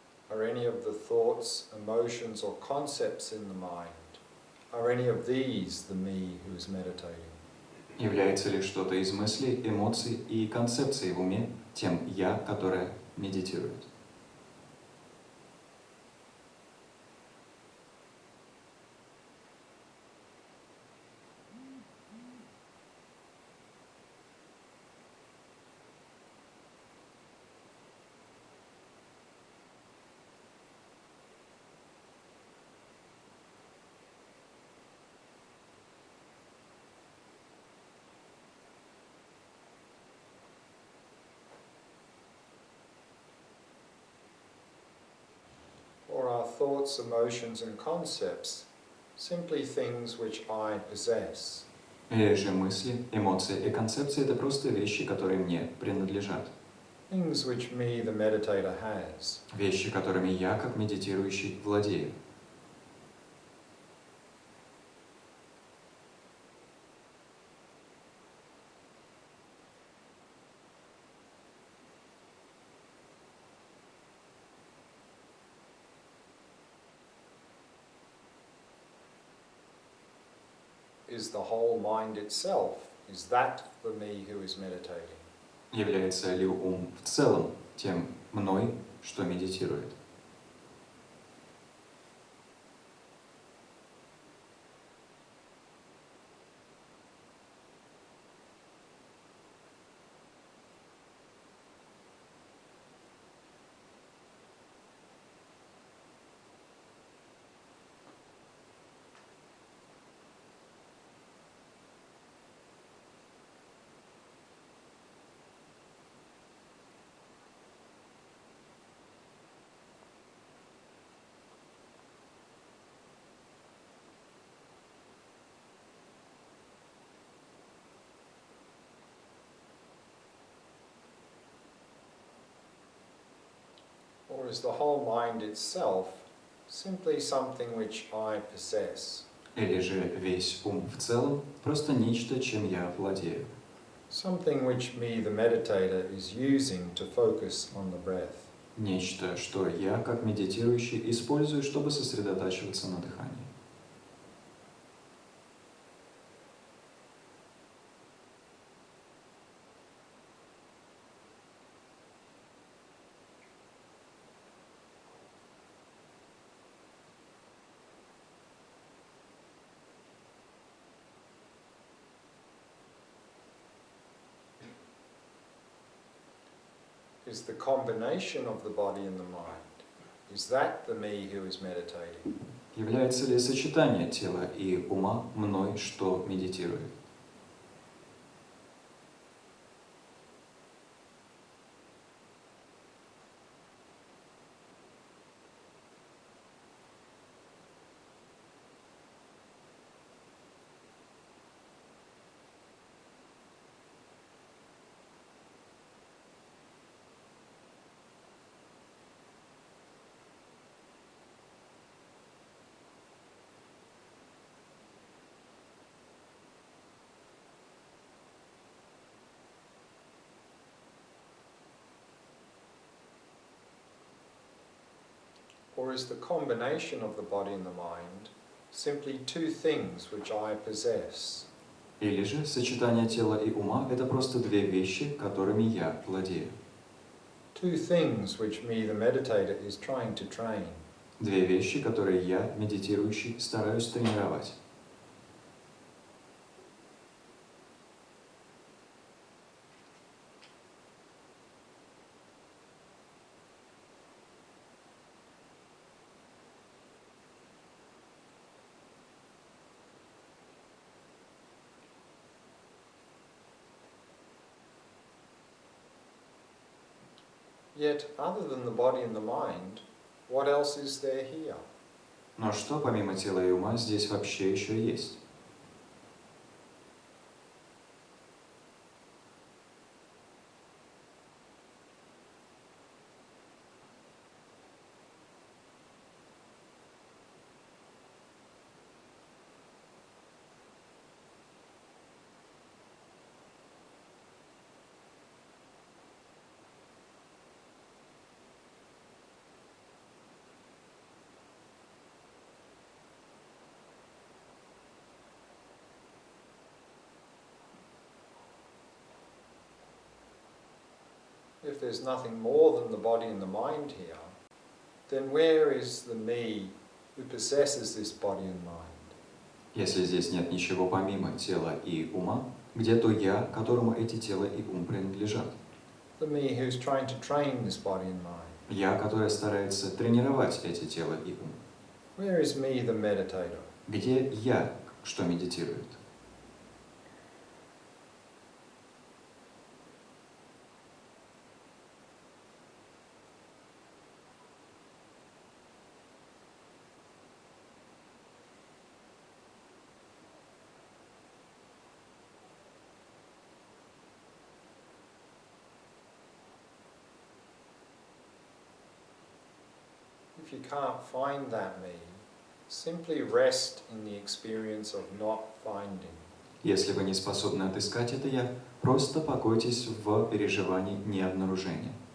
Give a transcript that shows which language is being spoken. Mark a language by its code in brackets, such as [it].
[en] Are any of the thoughts, emotions, or concepts in the mind, are any of these the me who is meditating? [ru] Является ли что-то из мыслей, эмоций и концепций в уме тем «я», которое медитирует? [en] thoughts, emotions and concepts simply things which I possess? [ru] Или же мысли, эмоции и концепции — это просто вещи, которые мне принадлежат. [en] Things which me, the meditator, has. [ru] Вещи, которыми я, как медитирующий, владею. [en] Is the whole mind itself, is that the me who is meditating? [ru] Является ли ум в целом тем мной, что медитирует? [en] Or is the whole mind itself simply something which I possess? [ru] Или же весь ум в целом просто нечто, чем я владею? [en] Something which me, the meditator, is using to focus on the breath. [ru] Нечто, что я, как медитирующий, использую, чтобы сосредотачиваться на дыхании. [en] Is the combination of the body and the mind, is that the me who is meditating? [ru] Является ли сочетание тела и ума мной, что медитирует? [en] Or is the combination of the body and the mind simply two things which I possess? [ru] Или же сочетание тела и ума — это просто две вещи, которыми я владею? [en] Two things which me, the meditator, is trying to train. [ru] Две вещи, которые я, медитирующий, стараюсь тренировать. [en] Yet, other than the body and the mind, what else is there here? [ru] Но что помимо тела и ума здесь вообще еще есть? [en] If there's nothing more than the body and the mind here, then where is the me who possesses this body and mind? [ru] Если здесь нет ничего помимо тела и ума, где то я, которому эти тело и ум принадлежат? [en] The me who's trying to train this body and mind. [ru] Я, который старается тренировать эти тело и ум. [en] Where is me, the meditator? [ru] Где я, что медитирует? [en] if you can't find that me, simply rest in the experience of not finding. [ru] Если вы не способны отыскать это «я», просто покойтесь в переживании необнаружения.